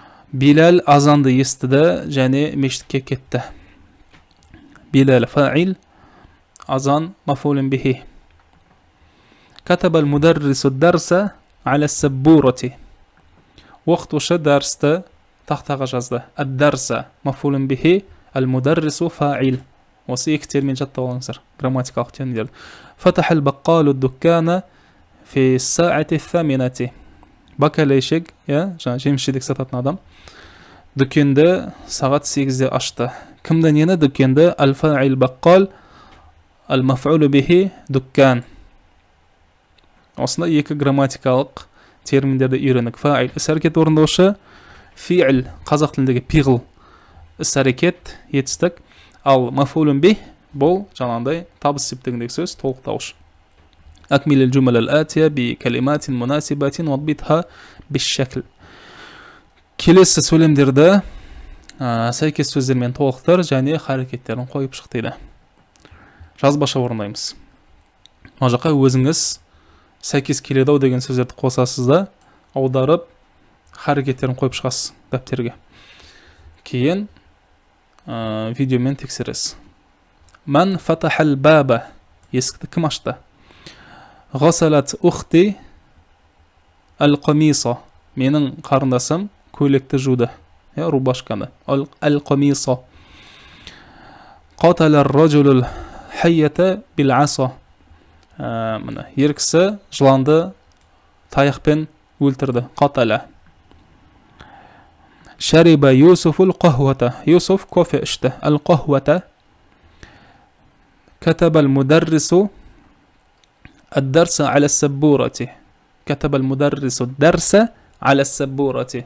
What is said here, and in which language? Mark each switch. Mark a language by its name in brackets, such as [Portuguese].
[Kazakh] Билал азанды естіді және мешітке кетті. Билал фаил, азан маф'улун бихи. [Arabic] Катабал мударрису дарса аля саббурати. [Kazakh] Оқытушы дәрісті тақтаға жазды. Ад-дарса маф'улун бихи, ал-мударрису фаил. Осы екі термин жаттап алыңыздар, грамматикалық терминдер. [Arabic] Фатахал баққалу дуккана في الساعة الثامنة. [Kazakh] Бакалейшек, жаңа жеміс-жидек сататын адам, дүкенді сағат 8-де ашты. Кімді нені дүкенді? [Arabic] Аль-фа'ил баққал, аль-маф'улу бихи дүккан. [Kazakh] Осында екі грамматикалық терминдерді үйренік. Фа'ил іс-әрекет орындаушы, фи'ил қазақ тіліндегі пиғыл іс-әрекет, етістік, ал маф'улун бих бұл жаңағындай табыс септігіндегі сөз, толықтауыш. [Arabic] أكمل الجمل الآتية بكلمات مناسبة واضبطها بالشكل. [Kazakh] келесі сөйлемдерді сәйкес сөздермен толықтыр және харекеттерін қойып шық дейді. Жазбаша орындаймыз. Мына жаққа өзіңіз сәйкес келеді деген сөздерді қосасыз да, аударып харекеттерін қойып шығасыз дәптерге. Кейін видеомен тексересіз. [Arabic] Ман фатахал баба. [Kazakh] Есікті кім ашты? [Arabic] غسلت أختي القميص. [Kazakh] менің қарындасым көйлекті жуды, рубашканы. [Arabic] القميص. قتل الرجل الحية بالعصا. [Kazakh] міне ер кісі жыланды таяқпен өлтірді. [Arabic] قتل. شرب يوسف القهوة. [Kazakh] يوسف кофе ішті. [Arabic] القهوة. كتب المدرس الدرس على السبورة. كتب المدرس الدرس على السبورة.